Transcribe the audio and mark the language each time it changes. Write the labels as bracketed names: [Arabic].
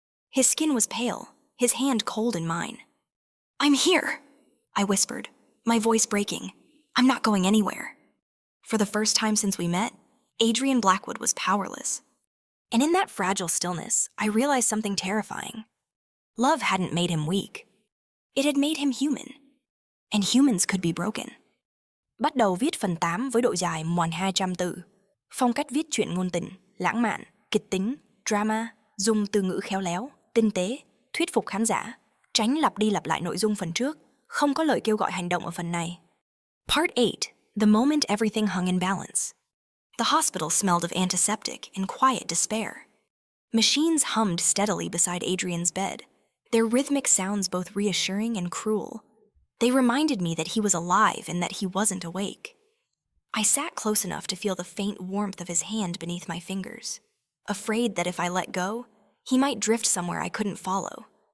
[English] His skin was pale, his hand cold in mine. "I'm here," I whispered, my voice breaking. "I'm not going anywhere." For the first time since we met, Adrian Blackwood was powerless. And in that fragile stillness, I realized something terrifying. Love hadn't made him weak. It had made him human. And humans could be broken. [Vietnamese] Bắt đầu viết phần 8 với độ dài 1.200 từ. Phong cách viết truyện ngôn tình, lãng mạn, kịch tính, drama, dùng từ ngữ khéo léo, tinh tế, thuyết phục khán giả, tránh lặp đi lặp lại nội dung phần trước, không có lời kêu gọi hành động ở phần này. [English] Part 8, the moment everything hung in balance. The hospital smelled of antiseptic and quiet despair. Machines hummed steadily beside Adrian's bed, their rhythmic sounds both reassuring and cruel. They reminded me that he was alive and that he wasn't awake. I sat close enough to feel the faint warmth of his hand beneath my fingers, afraid that if I let go, he might drift somewhere I couldn't follow.